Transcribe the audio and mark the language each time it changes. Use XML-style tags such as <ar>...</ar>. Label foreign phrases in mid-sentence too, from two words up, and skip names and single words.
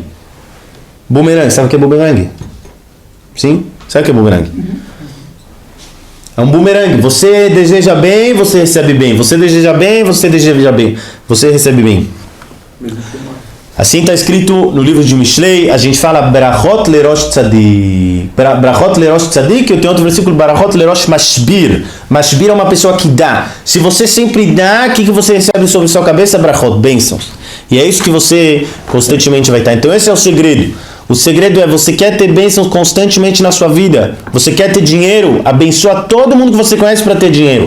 <pt>Bumerangue, sabe o que é bumerangue? Sim? Sabe o que é bumerangue? É um bumerangue. Você deseja bem, você recebe bem. Você deseja bem, você deseja bem. Você recebe bem. Assim está escrito no livro de Mishlei, a gente fala</pt> <he>ברכות לראש צדיק. ברכות לראש צדיק,</he> <pt>eu tenho outro versículo,</pt> <he>ברכות לראש משביר.</he> <pt>Mashbir é uma pessoa que dá. Se você sempre dá, o que você recebe sobre sua cabeça? Brachot, bênçãos. E é isso que você constantemente vai estar. Então esse é o segredo. O segredo é, você quer ter bênçãos constantemente na sua vida. Você quer ter dinheiro, abençoa todo mundo que você conhece para ter dinheiro.</pt>